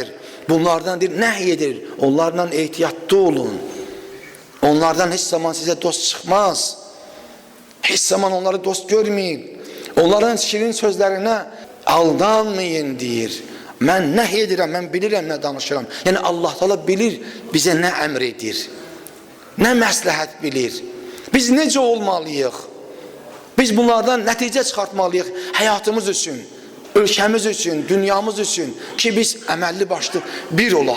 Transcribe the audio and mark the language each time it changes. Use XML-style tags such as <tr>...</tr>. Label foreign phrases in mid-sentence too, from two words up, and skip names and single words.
<az>Bunlardan nəhy edir, onlarla ehtiyatlı olun.</az> <tr>Onlardan hiç zaman size dost çıkmaz. Hiç zaman onları dost görmeyin. Onların şirin sözlerine aldanmayın deyir.</tr> <az>Mən nəhy edirəm, mən bilirəm nə danışıram.</az> <tr>Yani Allah Teala bilir bize</tr> <az>nə əmr edir, nə məsləhət bilir. Biz necə olmalıyıq? Biz bunlardan nəticə çıxartmalıyıq həyatımız üçün, ölkəmiz üçün, dünyamız üçün ki biz əməlli başlı bir olaq.</az>